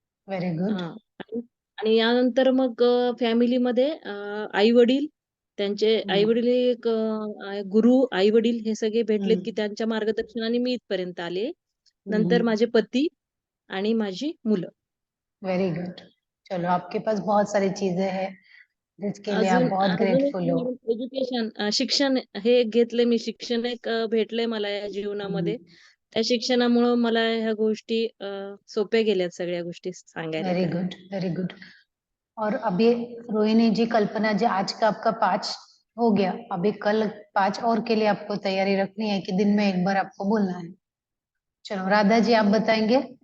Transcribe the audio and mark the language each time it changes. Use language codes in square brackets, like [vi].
[en] Very good. हां. [mr] आणि आणि यानंतर मग फॅमिलीमध्ये आई-वडील, त्यांचे आई-वडील एक गुरु, आई-वडील हे सगळे भेटलेत, की त्यांच्या मार्गदर्शनाने मी इथपर्यंत आले. नंतर माझे पती आणि माझी मुलं. [en] Very good. [hi] चलो आपके पास बहुत सारी चीजें हैं जिसके लिए आप बहुत ग्रेटफुल हो. एज्युकेशन शिक्षण हे घेतले मी, शिक्षण एक भेटलंय मला या जीवनामध्ये. त्या शिक्षणामुळं मला ह्या गोष्टी सोप्या गेल्यात सगळ्या गोष्टी सांगायला [en] वेरी [mr] त्यांना. [en] Good, very good. [hi] और अभी रोहिणी जी, कल्पना जी, आज का आपका 5 हो गया. अभी कल 5 और के लिए आपको तैयारी रखनी है कि दिन में एक बार आपको बोलना है. चलो राधा जी, आप बताएंगे.